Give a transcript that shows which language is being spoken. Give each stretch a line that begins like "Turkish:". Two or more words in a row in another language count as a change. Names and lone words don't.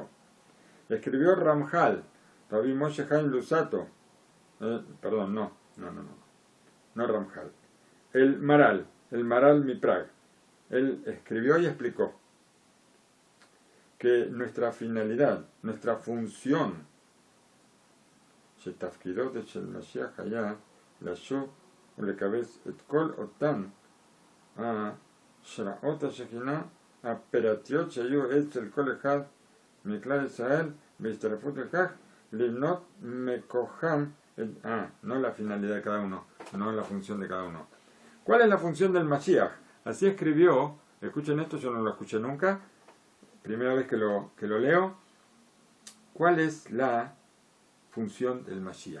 Spanish: Escribió Ramjal, Rabbi Moshe Chaim Luzzatto, no Ramjal, el Maral Miprag. Él escribió y explicó que nuestra finalidad, nuestra función,
Hebrew: שתפקידו של משיח היה לשוב ולקבץ את כל אותן השראות השכינה הפירתיות שהיו אצל כל אחד מכלל ישראל, בהצטרפות לכך לבנות מכוחם,
Spanish: no la finalidad de cada uno, no la función de cada uno. ¿Cuál es la función del Mashiach? Así escribió, escuchen esto, yo no lo escuché nunca, primera vez que lo leo. ¿Cuál es la función del Mashiach?